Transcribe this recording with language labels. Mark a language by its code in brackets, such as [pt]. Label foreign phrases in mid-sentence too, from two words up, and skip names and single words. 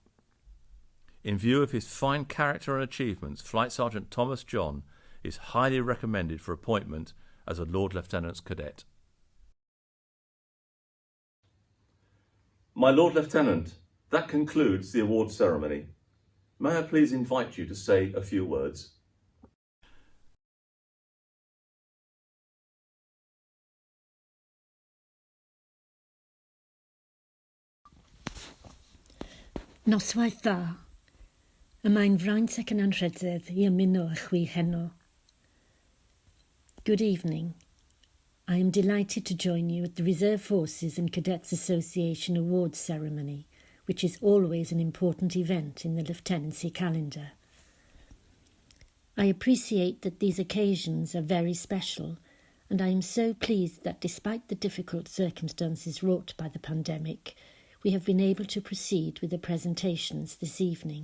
[en] In view of his fine character and achievements, Flight Sergeant Thomas John is highly recommended for appointment as a Lord Lieutenant's Cadet. My Lord Lieutenant, that concludes the awards ceremony. May I please invite you to say a few words? [cy] Noswaith dda. Y mae'n fraint ac yn anrhydedd I ymuno â chwi heno. [en] Good evening. I am delighted to join you at the Reserve Forces and Cadets Association Awards ceremony, which is always an important event in the lieutenancy calendar. I appreciate that these occasions are very special, and I am so pleased that despite the difficult circumstances wrought by the pandemic, we have been able to proceed with the presentations this evening.